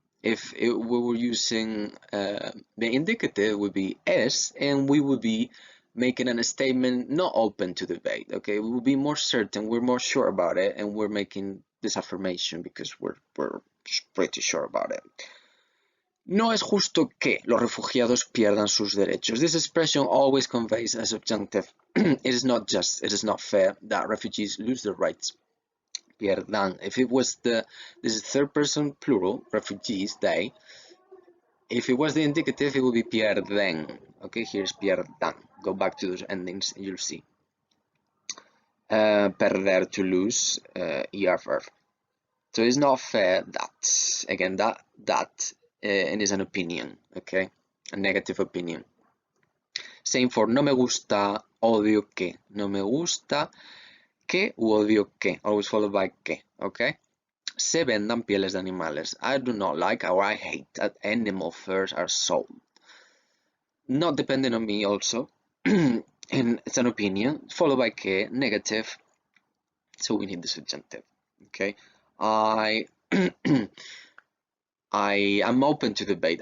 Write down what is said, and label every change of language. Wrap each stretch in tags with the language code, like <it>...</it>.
<en>If we were using the indicative, it would be es, and we would be making a statement not open to debate. Okay, we will be more certain, we're more sure about it, and we're making this affirmation because we're pretty sure about it.</en> <es>No es justo que los refugiados pierdan sus derechos.</es> <en>This expression always conveys a subjunctive. It is not just, it is not fair that refugees lose their rights. Pierdan. If it was this is third person plural, refugees, they. If it was the indicative, it would be pierden. Okay, here's pierdan. Go back to those endings, and you'll see. Perder, to lose, er verb. So it's not fair that, again, that and is an opinion, okay? A negative opinion. Same for</en> <es>no me gusta, odio que. No me gusta que u odio que.</es> <en>Always followed by</en> <es>que, okay? Se vendan pieles de animales.</es> <en>I do not like or I hate that animal furs are sold. Not depending on me also. And it's an opinion, followed by que, negative. So we need the subjunctive, okay? I am open to debate.</en>